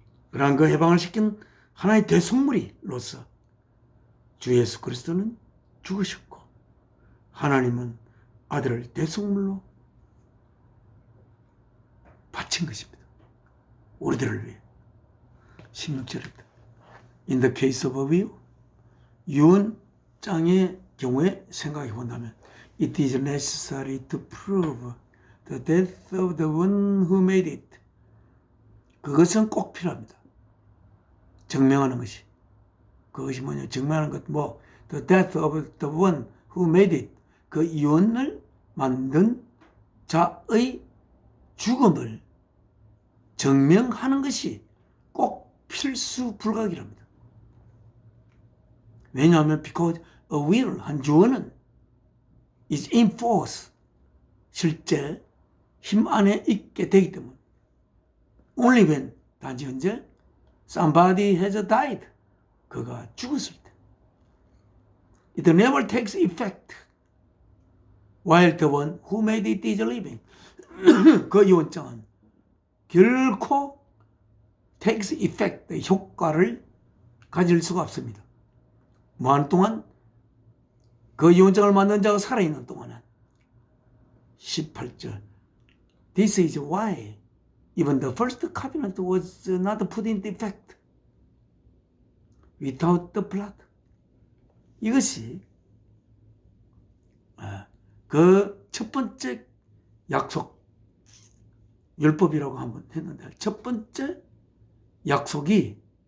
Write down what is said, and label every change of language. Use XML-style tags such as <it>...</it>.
<ko>그러한 그 해방을 시킨 하나의 대속물이로서 주 예수 그리스도는 죽으셨고 하나님은 아들을 대속물로 바친 것입니다. 우리들을 위해. 16절입니다.</ko> <en>In the case of a will,</en> <ko>유언장의 경우에 생각해 본다면</ko> <en>It is necessary to prove the death of the one who made it.</en> <ko>그것은 꼭 필요합니다. 증명하는 것이. 그것이 뭐냐? 증명하는 것</ko> <en>the death of the one who made it.</en> <ko>그 유언을 만든 자의 죽음을 증명하는 것이 꼭 필수 불가결합니다. 왜냐하면</ko> <en>because a will,</en> <ko>한 유언은</ko> <en>is in force,</en> <ko>실제 힘 안에 있게 되기 때문에</ko> <en>only when,</en> <ko>단지 언제</ko> <en>somebody has died,</en> <ko>그가 죽었을 때</ko> <en>it never takes effect while the one who made it is living.</en> <ko>그 유언장은 결코</ko> <en>takes effect,</en> <ko>효과를 가질 수가 없습니다. 무한 동안 그 유언장을 만든 자가 살아있는 동안은</ko> <en>18절 This is why even the first covenant was not put into effect without the blood.</en> <ko>이것이 그 첫 번째 약속 율법이라고 한번 했는데 첫 번째 약속이</ko>